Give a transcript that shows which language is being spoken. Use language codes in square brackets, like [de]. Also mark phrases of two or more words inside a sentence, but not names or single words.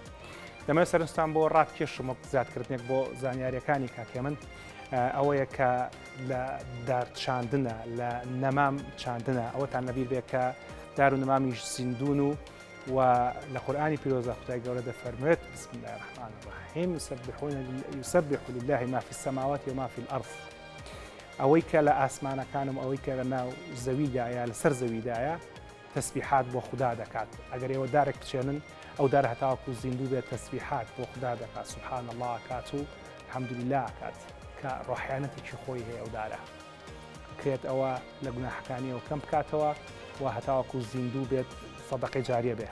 [ckb] دەمەوێت سەرنجتان بۆ ڕابکێشم زیادکردنێک بۆ زانیاریەکانی کاکێ من ئەوەیە کە لە دارچاندنە لە نەمام چاندنە ئەوەتان نەبیر بێت کە دار و نەمامیش زیندون و لە قورئانی پیرۆزە خودای گەورە دەفەرموێت [ar] بسم الله الرحمن الرحیم یسبح لله ما فی السماوات و ما فی الأرض. [ckb] ئەوەی کە لە ئاسمانەکانم ئەوەی کە لە ناو زەویدایە لەسەر زەویدایە تەسبیحات بۆ خوددا دەکات. ئەگەر ئێوە دارێک بچێنن ئەو دار هەتاوەکو زیندوو بێت تەسبیحات بۆ خوددا دەکات، [ar] سوبحان الله [ckb] ئەکات و الحەمدولله ئەکات کە ڕۆحیانەتێکی خۆی هەیە ئەو دارە، کرێت ئەوە لە گوناحەکانیەوە کەم بکاتەوە و هەتاوەکو زیندوو بێت سەدەقەی جاریە بێ.